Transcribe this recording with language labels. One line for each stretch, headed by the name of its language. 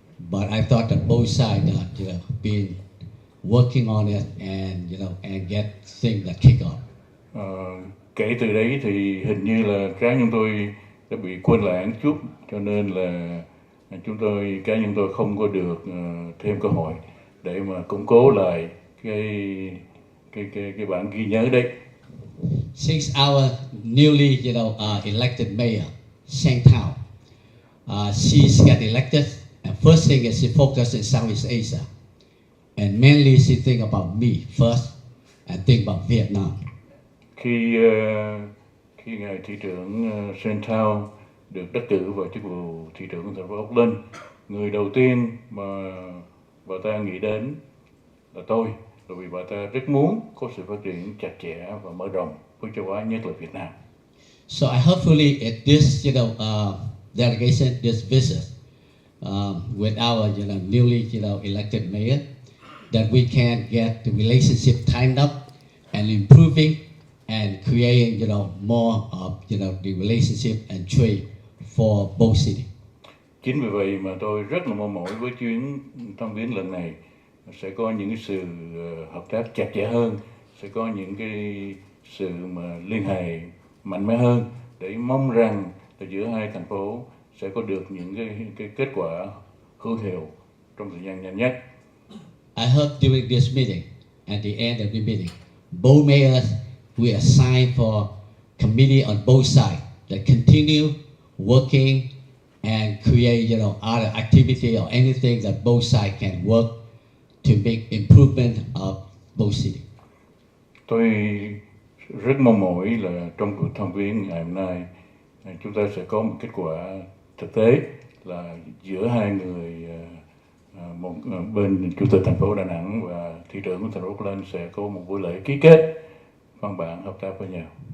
English: But I thought that both sides, been working on it and get things that kick off.
Vietnamese: Kể từ đấy thì hình như là cá nhân tôi đã bị quên lãng chút, cho nên là cá nhân tôi không có được thêm cơ hội để mà củng cố lại cái bản ghi nhớ đấy.
English: Since our newly, elected mayor, Sang Thao, she's got elected, and first thing is she focused in Southeast Asia, and mainly she think about me first, and think about Vietnam.
Vietnamese: Khi ngài thị trưởng Sang Thao được đắc cử vào chức vụ thị trưởng của thành phố Oakland, người đầu tiên mà bà ta nghĩ đến là tôi, bởi vì bà ta rất muốn có sự phát triển chặt chẽ và mở rộng với châu Á, nhất là Việt Nam.
English: So I hopefully at this, delegation, this visit, with our, newly, elected mayor, that we can get the relationship tightened up and improving and creating, more of, the relationship and trade for both cities.
Vietnamese: Chính vì vậy mà tôi rất là mong mỏi với chuyến thăm viếng lần này sẽ có những cái sự hợp tác chặt chẽ hơn, sẽ có những cái sự mà liên hệ mạnh mẽ hơn, để mong rằng là giữa hai thành phố sẽ có được những cái kết quả hữu hiệu trong thời gian nhanh nhất.
English: I hope during this meeting, at the end of the meeting, both mayors will assign for committee on both sides that continue working and create, other activity or anything that both sides can work to make improvement of both cities.
Vietnamese: Tôi rất mong mỏi là trong cuộc thăm viếng ngày hôm nay chúng ta sẽ có một kết quả thực tế, là giữa hai người, một bên chủ tịch thành phố Đà Nẵng và thị trưởng của thành phố Auckland sẽ có một buổi lễ ký kết văn bản hợp tác với nhau.